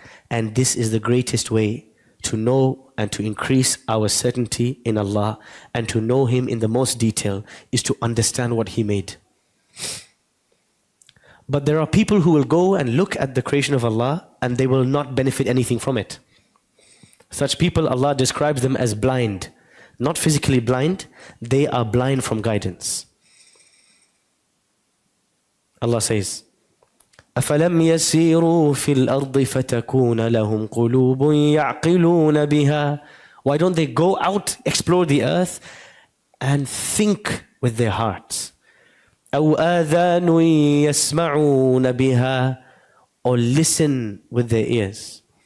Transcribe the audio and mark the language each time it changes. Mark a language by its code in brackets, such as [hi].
[en] And this is the greatest way to know and to increase our certainty in Allah and to know Him in the most detail, is to understand what He made. But there are people who will go and look at the creation of Allah and they will not benefit anything from it. Such people, Allah describes them as blind. Not physically blind, they are blind from guidance. Allah says, [ar] أَفَلَمْ يَسِيرُوا فِي الْأَرْضِ فَتَكُونَ لَهُمْ قُلُوبٌ يَعْقِلُونَ بِهَا. [en] Why don't they go out, explore the earth and think with their hearts? [ar] أَوْ آذَانٌ يَسْمَعُونَ بِهَا. [en] Or listen with their ears.